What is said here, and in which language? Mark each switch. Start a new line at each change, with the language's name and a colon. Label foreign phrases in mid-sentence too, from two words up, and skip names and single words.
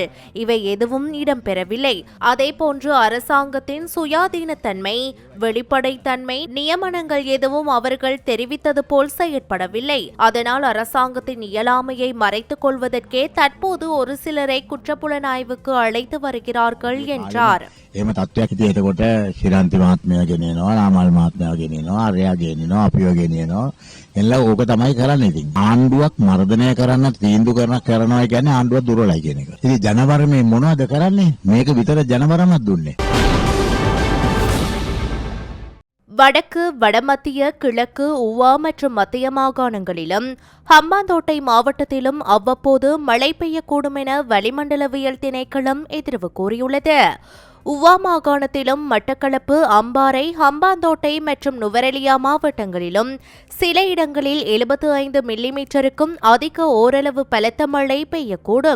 Tamil: இவை எதுவும் இடம்பெறவில்லை. அதேபோன்று அரசாங்கத்தின் சுயாதீனத்தன்மை, வெளிப்படைத்தன்மை நியமனங்கள் எதுவும் அவர்கள் தெரிவித்தது போல் செயற்படவில்லை. அதனால் அரசாங்கத்தின் இயலாமையை மறைத்துக் கொள்வதற்கே தற்போது ஒரு சிலரை குற்றப்புலனாய்வுக்கு அழைத்து வருகிறார்கள் என்றார்.
Sinhala: එහෙම තත්ත්වයක් ඉතින් එතකොට ශිරාන්ති මහත්මයා ගෙනියනවා, නාමල් මහත්මයා ගෙනියනවා, අරයා ගෙනියනවා, අපිව ගෙනියනවා. එල්ල ඕක තමයි කරන්නේ ඉතින්. ආණ්ඩුවක් මර්ධනය කරන්න තීන්දුව කරනවා කියන්නේ ආණ්ඩුව දුර්වලයි කියන එක. ඉතින් ජනබරමේ මොනවද කරන්නේ? මේක විතර ජනබරමක් දුන්නේ.
Tamil: வடக்கு, வடமத்திய, கிழக்கு, உவா மற்றும் மத்திய மாகாணங்களிலும் ஹம்பாந்தோட்டை மாவட்டத்திலும் அவ்வப்போது மழை பெய்யக்கூடும் என வளிமண்டலவியல் திணைக்களம் எதிர்வு கூறியுள்ளது. உவா மாகாணத்திலும் மட்டக்களப்பு, அம்பாறை, ஹம்பாந்தோட்டை மற்றும் நுவரெலியா மாவட்டங்களிலும் சில இடங்களில் 75 மில்லிமீட்டருக்கும் அதிக ஓரளவு பலத்த மழை பெய்யக்கூடும்.